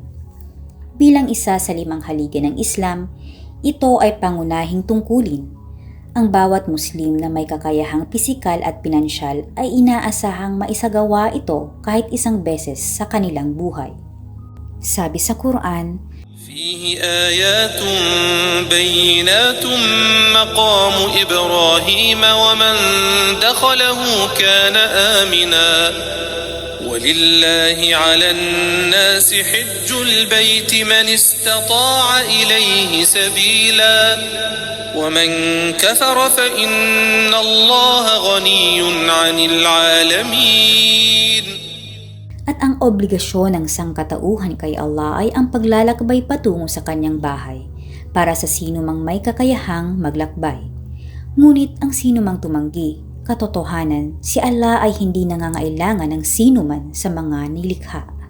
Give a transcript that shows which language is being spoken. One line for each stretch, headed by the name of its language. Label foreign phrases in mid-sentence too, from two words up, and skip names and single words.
Filipino: Bilang isa sa 5 haligi ng Islam, ito ay pangunahing tungkulin. Ang bawat Muslim na may kakayahang pisikal at pinansyal ay inaasahang maisagawa ito kahit isang beses sa kanilang buhay. Sabi sa Quran,
Arabic: فيه آيات بينات مقام إبراهيم ومن دخله كان آمنا ولله على الناس حج البيت من استطاع إليه سبيلا ومن كفر فإن الله غني عن العالمين.
Filipino: At ang obligasyon ng sangkatauhan kay Allah ay ang paglalakbay patungo sa kanyang bahay para sa sino mang may kakayahang maglakbay. Ngunit ang sino mang tumanggi, katotohanan, si Allah ay hindi nangangailangan ng sino man sa mga nilikha.